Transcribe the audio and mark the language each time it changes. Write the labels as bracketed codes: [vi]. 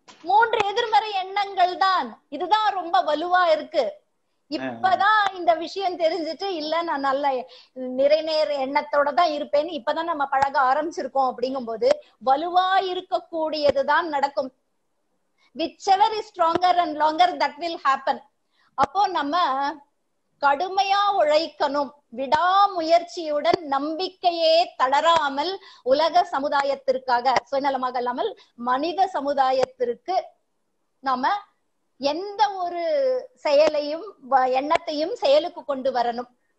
[ta] 3 எதிர்மறை எண்ணங்கள் தான். இதுதான் ரொம்ப வலுவா இருக்கு. இப்பதான் இந்த விஷயம் தெரிஞ்சுட்டு, இல்ல நான் நல்ல நிறைநேர எண்ணத்தோட தான் இருப்பேன்னு இப்பதான் நம்ம பழக ஆரம்பிச்சிருக்கோம். அப்படிங்கும் போது வலுவா இருக்கக்கூடியதுதான் நடக்கும். [en] whichever is stronger and longer that will happen. [ta] அப்போ நம்ம கடுமையா உழைக்கணும், விடாமுயற்சியுடன், நம்பிக்கையே தளராமல், உலக சமுதாயத்திற்காக, சுயநலமாக இல்லாமல் மனித சமுதாயத்திற்கு நாம எந்த ஒரு செயலையும் எண்ணத்தையும் செயலுக்கு கொண்டு வரணும்.